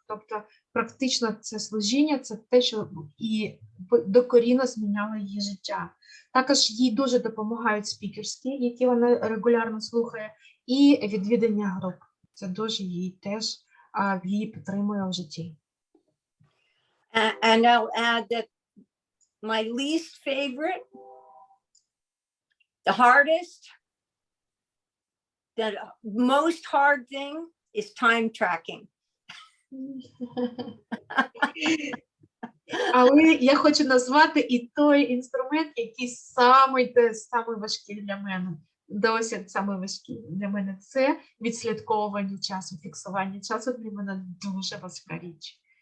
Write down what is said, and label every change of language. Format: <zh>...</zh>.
<uk>Тобто практично це служіння, це те, що і докорінно зміняло її життя. Також їй дуже допомагають спікерські, які вона регулярно слухає, і відвідання груп. Це дуже її теж її підтримує в житті.</uk> <en>And I'll add that my least favorite, the hardest, the most hard thing is time tracking.</en> <uk>Але я хочу назвати і той інструмент, який самий важкий для мене. Досить самий важкий для мене це відслідковування часу, фіксування часу для мене дуже важка річ.</uk>